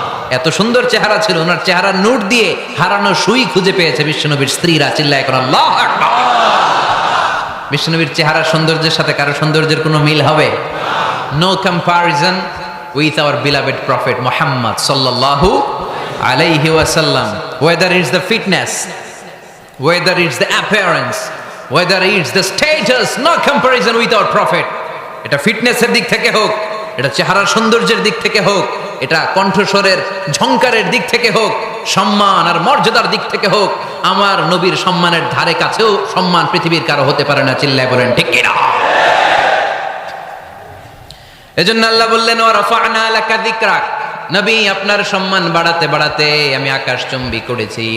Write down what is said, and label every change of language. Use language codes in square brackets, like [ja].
[bn] এত সুন্দর চেহারা ছিল, ওনার চেহারার নূর দিয়ে হারানো সুই খুঁজে পেয়েছে বিশ্বনবীর স্ত্রীরা। চিল্লায় করে আল্লাহু আকবার। বিশ্বনবীর চেহারার সৌন্দর্যের সাথে কারো সৌন্দর্যের কোনো মিল হবে? [en] no comparison with our beloved prophet Muhammad [ar] সাল্লাল্লাহু আলাইহি ওয়াসাল্লাম। [en] Whether it's the fitness, whether it's the appearance, whether it's the status, no comparison with our prophet. [bn] এটা ফিটনেসের দিক থেকে হোক, এটা চেহারার সৌন্দর্যের দিক থেকে হোক, এটা কণ্ঠস্বরের ঝংকারের দিক থেকে হোক, সম্মান আর মর্যাদার দিক থেকে হোক, আমার নবীর সম্মানের ধারে কাছেও সম্মান পৃথিবীর কারো হতে পারে না। চিল্লায় বলেন ঠিক কিনা? এজন্য আল্লাহ বললেন [ar] ওয়া রাফা'না লাকা যিকরাক, [bn] নবী আপনার সম্মান বাড়াতে বাড়াতে আমি আকাশচুম্বী করেছি।